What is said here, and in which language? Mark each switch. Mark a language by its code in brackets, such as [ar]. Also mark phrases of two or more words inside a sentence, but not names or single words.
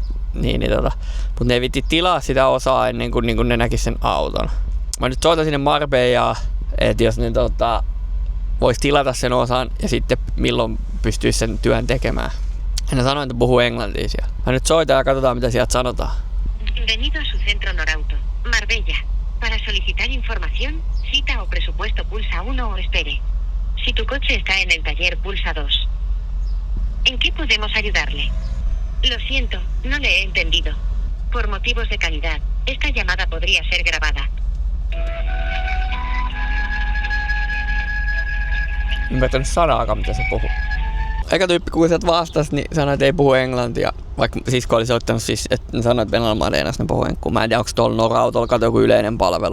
[fi] Mutta ne ei vitti tilaa sitä osaa ennen kuin ne näkis sen auton. Mä nyt soitan sinne Marbellaan, että jos ne vois tilata sen osan ja sitten milloin pystyisi sen työn tekemään. Ja ne sanoi, että puhuu englantia siellä. Mä nyt soitan ja katsotaan, mitä sieltä sanotaan. [es] Bienvenido a su centro Norauto, Marbella. Para solicitar información, cita o presupuesto pulsa 1 o espere. Si tu coche está en el taller pulsa 2. ¿En qué podemos ayudarle? Lo siento, no le he entendido. Por motivos de calidad, esta llamada podría ser grabada. [fi] Ymmärtänyt sanaakaan, mitä se puhuu. Eka tyyppi, kun sieltä vastasi, niin sanoi, että ei puhu englantia. Vaikka sisko oli soittanut siis, että sanoi, että Venäjän ne puhuu englantia. Mä en tiedä, onko tuolla Norautolla kato joku yleinen palvelu.